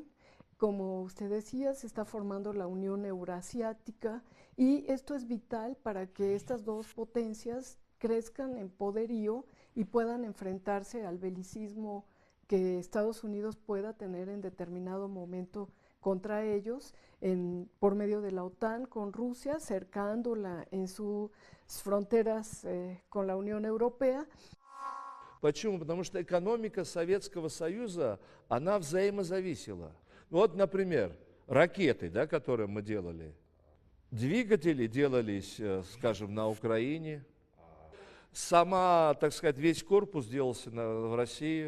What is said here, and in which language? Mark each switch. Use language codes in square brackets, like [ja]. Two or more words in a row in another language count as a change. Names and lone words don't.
[es] Como usted decía, se está formando la Unión Eurasiática y esto es vital para que estas dos potencias crezcan en poderío y puedan enfrentarse al belicismo que Estados Unidos pueda tener en determinado momento contra ellos por medio de la OTAN con Rusia, cercándola en sus fronteras con la Unión Europea. [ru] Почему? Потому что экономика Советского Союза, она взаимозависела. Вот, например, ракеты, да, которые мы делали. Двигатели делались, скажем, на Украине. Сама, так сказать, весь корпус делался в России.